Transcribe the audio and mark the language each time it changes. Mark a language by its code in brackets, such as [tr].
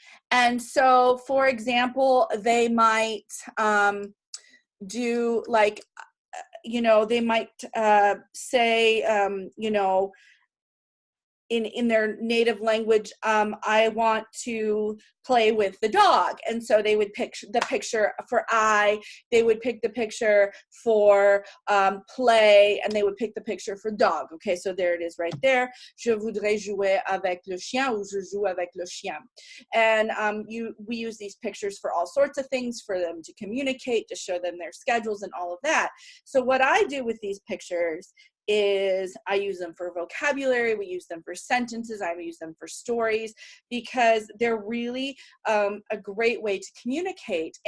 [en] And so, for example, they might do like, you know, they might say, you know, in their native language, I want to play with the dog. And so they would pick the picture for I, they would pick the picture for play, and they would pick the picture for dog. Okay, so there it is right there. [fr] Je voudrais jouer avec le chien, ou je joue avec le chien. [en] And we use these pictures for all sorts of things, for them to communicate, to show them their schedules and all of that. So what I do with these pictures is I use them for vocabulary, we use them for sentences, I use them for stories, because they're really a great way to communicate.